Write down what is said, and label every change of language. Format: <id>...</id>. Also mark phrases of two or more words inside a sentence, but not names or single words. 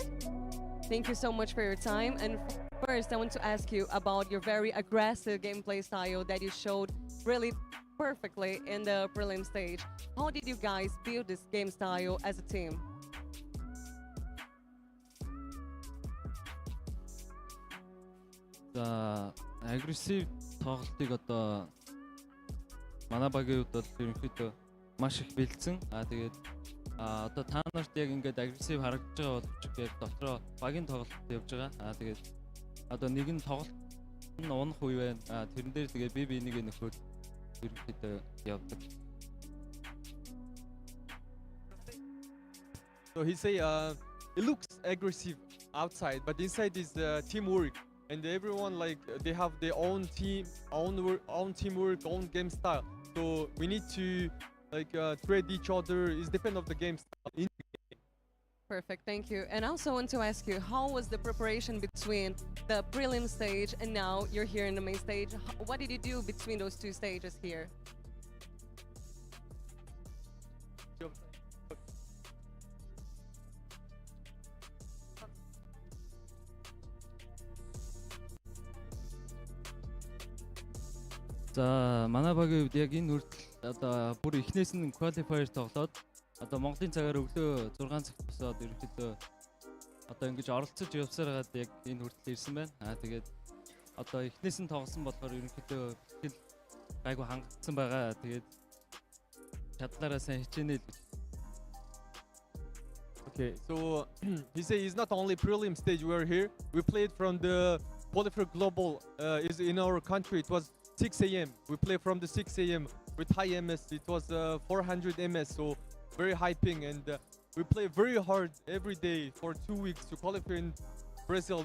<en>Thank you so much for your time. And first, I want to ask you about your very aggressive gameplay style that you showed really perfectly in the prelim stage. How did you guys build this game style as a team?</en> <mn>Aggressive тоглолтыг одоо манай багийн хувьд бол ерөнхийдөө маш их бэлдсэн. Тэгээд одоо та нарт яг ингээд агрессив харагдаж байгаа боловч яг дотроо багийн тоглолт явж байгаа. Тэгээд одоо нэг нь тоглолт нь унах үе байна. Тэрэн дээр тэгээд би энийг нөхөд ерөнхийдөө явдаг.</mn> <en>So he say it looks aggressive outside, but inside is teamwork, and everyone like they have their own team, own teamwork, own game style. So we need to like trade each other. It's depend of the game style. Perfect, thank you. And I also want to ask you, how was the preparation between the prelim stage and now you're here in the main stage? What did you do between those two stages here?</en> <mn>За манай багийн хувьд яг энэ хүртэл одоо бүр эхнээс нь qualifier тоглоод одоо Монголын цагаар өглөө 6 цагт босоод ерөнхийдөө одоо ингэж оролцож явсаар хагаад яг энэ хүртэл ирсэн байна. Тэгээд одоо эхнээс нь тоглосон болохоор ерөнхийдөө бэлтгэл гайгүй хангагдсан байгаа. Тэгээд чадлаараа сайн хичээнэ л.</mn> <en>Okay, so he say it's not only prelim stage we're here. We played from the qualifier global is in our country. It was 6 a.m. We played from the 6 a.m. with high MS. It was 400 MS, so very high ping, and we play very hard every day for 2 weeks to qualify in Brazil.</en>